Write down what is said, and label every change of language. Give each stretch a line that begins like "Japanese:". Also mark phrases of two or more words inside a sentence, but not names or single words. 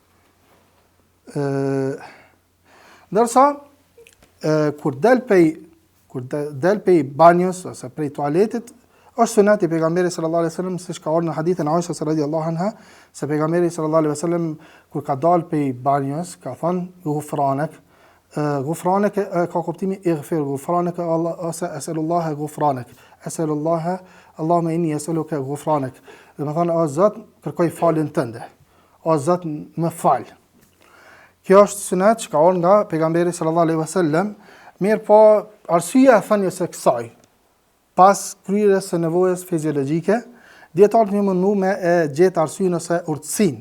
Albanian: Ndërsa kur del pej banjës ose prej toaletit, Është sunet i pejgamberit
Arabic: صلى الله عليه وسلم,
Albanian: siç ka ardhur në hadithin e Aishës
Arabic: رضي الله عنها,
Albanian: se pejgamberi
Arabic: صلى الله عليه وسلم
Albanian: kur ka dalë prej banjës, ka thënë ghufranak. Ghufranak ka kuptimin
Arabic: اغفر غفرانك الله
Albanian: ose
Arabic: أسأل الله غفرانك. أسأل الله اللهم إني أسألك غفرانك.
Albanian: Do të thonë o Zot, kërkoj faljen tënde. O Zot, më fal. Kjo është sunet që ka ardhur nga pejgamberi
Arabic: صلى الله عليه وسلم,
Albanian: mirë po arsyeja e thënies së kësaj pas kryerjes së nevojës fiziologjike, dietarët një mundu me e gjetë arsyeën ose urtësinë.